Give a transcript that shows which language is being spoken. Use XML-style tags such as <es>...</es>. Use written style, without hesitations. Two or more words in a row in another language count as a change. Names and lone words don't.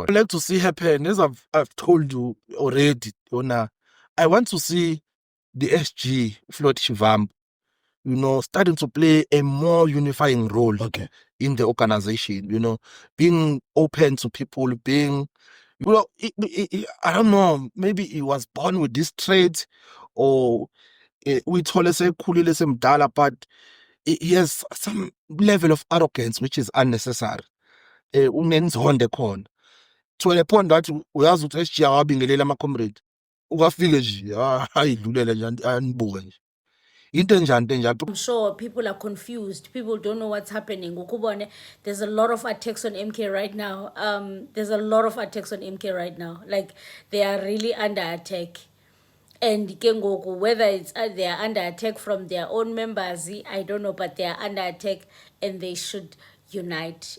<en>I'd like to see happen, as I've told you already, Ona, I want to see the SG, Floyd Shivambu, starting to play a more unifying role in the organization, being open to people, being, I don't know, maybe he was born with this trait or we told us but he has some level of arrogance which is unnecessary.</en> <zu>Unenzonde khona.</zu> <en>To a point that</en> <zu>uyazi ukuthi SG awabingelela ama-comrade. Ukafike nje ayidlulele nje anibuke nje.</zu> <en>I'm sure people are confused. People don't know what's happening. There's a lot of attacks on MK right now. There's a lot of attacks on MK right now. Like, they are really under attack. And kengoku, whether it's they are under attack from their own members, I don't know, but they are under attack and they should unite.</en>